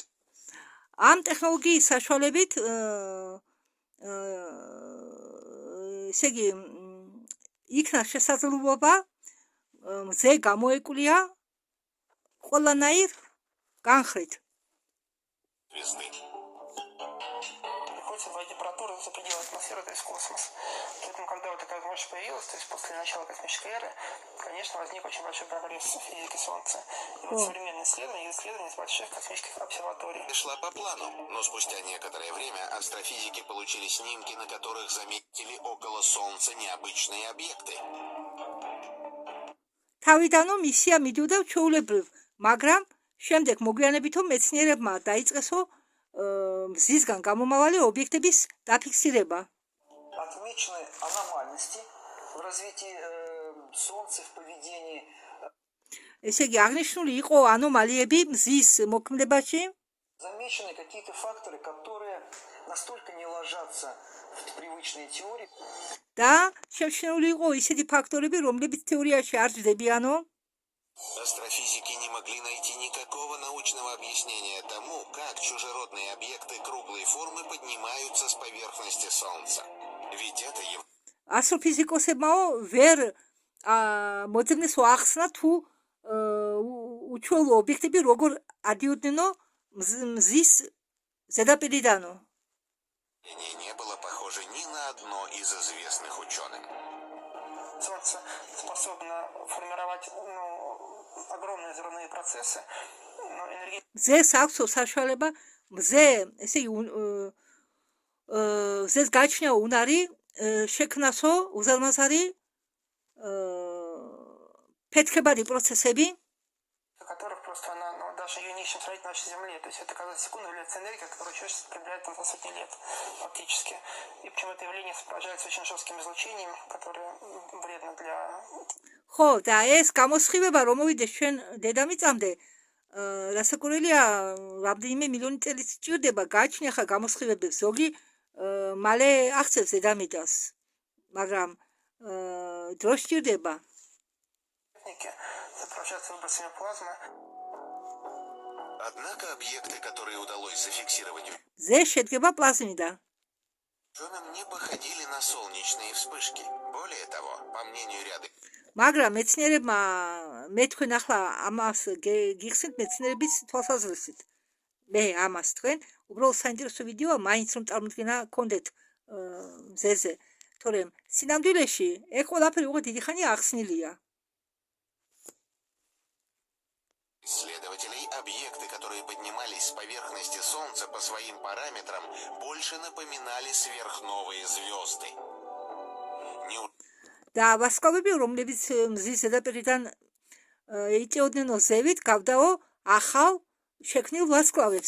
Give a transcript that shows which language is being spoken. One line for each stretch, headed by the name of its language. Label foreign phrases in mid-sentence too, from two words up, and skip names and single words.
Georgian: ამ ტექნოლოგიის საშუალებით ესე იგი იქნა შესაძლებლობა მზე გამოეკვლია ყველანაირ განხრით.
Russian: Звезды. Приходится вводить температуру за пределы атмосферы, то есть космос. Поэтому, когда вот такая возможность появилась, то есть после начала космической эры, конечно, возник очень большой прогресс в физике Солнца. И вот современные исследования из больших космических обсерваторий. Шла по плану, но спустя некоторое время астрофизики получили снимки, на которых заметили около Солнца необычные объекты.
Georgian: თავიდანო მისია მიდიოდა ჩვეულებრივ, მაგრამ შემდეგ მოგვიანებითო მეცნიერებმა დაიწყესო მზისგან გამომავალი ობიექტების დაფიქსირება.
Russian: Отмечены аномальности в развитии Солнца, в поведении.
Georgian: ესე იგი აღნიშნული იყო ანომალიები მზის მოქმედებაში.
Russian: Замечены какие-то факторы, которые настолько не ложатся в привычные теории.
Georgian: და შეჩნეული იყო ისეთი ფაქტორები, რომლებიც თეორიაში არ ჯდებიანო.
Russian: Астрофизики не могли найти никакого научного объяснения тому, как чужеродные объекты круглой формы поднимаются с поверхности Солнца. Ведь это
Georgian: ასტროფიზიკოსებმაო ვერ მოძებნეს ახსნა თუ უჩვეულო ობიექტები როგორ ადიოდნენ მზის ზედაპირიდანო.
Russian: не было похоже ни на одно из известных ученым. Солнце способно формировать огромные взрывные процессы.
Georgian: მზეს აქვს საშუალება მზე, ესე იგი მზეს გაჩნია უნარი შექმნასო უზარმაზარი ფეთქებადი პროცესები,
Russian: которых просто она, даже ее не ищем сравнить на нашей Земле. То есть это, каждая секунда является энергия, которая человечество потребляет там за сотни лет фактически. И причем это явление сопровождается очень жестким излучением, которое вредно для...
Georgian: ხო, და ეს გამოსხივება რომ მოვიდეს ჩვენ დედამიწამდე, რასაკვირველია, რამდენიმე მილიონი წელი სჭირდება გააჩნია ხა გამოსხივებებს, ზოგი მალე აღწევს დედამიწას, მაგრამ დრო სჭირდება.
Russian: Сопровождается выбросами плазмы. Однако объекты, которые удалось зафиксировать,
Georgian: ზე შედგება პლაზმიდან.
Russian: ученым не походили на солнечные вспышки. Более того, по мнению ряда
Georgian: მაგრამ მეცნიერებმა მე თქვენ ახლა ამას გიხსენთ მეცნიერების თვალსაზრისით. მე ამას თქვენ უბრალოდ საინტერესო ვიდეოა, მაინც რომ წარმოდგენა გქონდეთ მზეზე, თორემ სინამდვილეში ეს ყველაფერი უკვე დიდი ხანია ახსნილია.
Russian: исследователей объекты, которые поднимались с поверхности Солнца по своим параметрам, больше напоминали сверхновые звезды.
Georgian: და ვარსკვლავები, რომლებიც მზის ზედაპირიდან იწეოდნენ ზევით გავდაო ახალ შექმნილ ვარსკვლავებს.